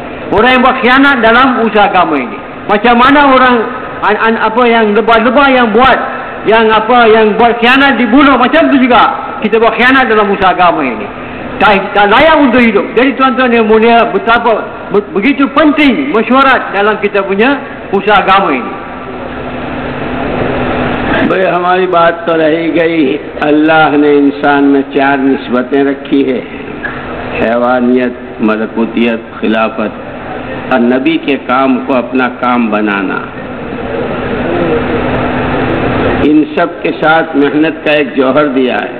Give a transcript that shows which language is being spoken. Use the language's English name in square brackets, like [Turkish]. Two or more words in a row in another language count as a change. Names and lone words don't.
[Malay] Orang yang buat khianat dalam usaha agama ini. Macam mana orang yang lebah-lebah yang buat khianat dibunuh, macam tu juga kita buat khianat dalam usaha agama ini. Tak layak untuk hidup. Jadi tuan-tuan yang mulia, betapa begitu penting mesyuarat dalam kita punya usaha agama ini. [Urdu] بھائی ہماری بات تو رہی گئی، اللہ نے انسان میں 4 نسبتیں رکھی ہے، حیوانیت، ملکوتیت، خلافت، اور نبی کے کام کو اپنا کام بنانا. ان سب کے ساتھ محنت کا ایک جوہر دیا ہے.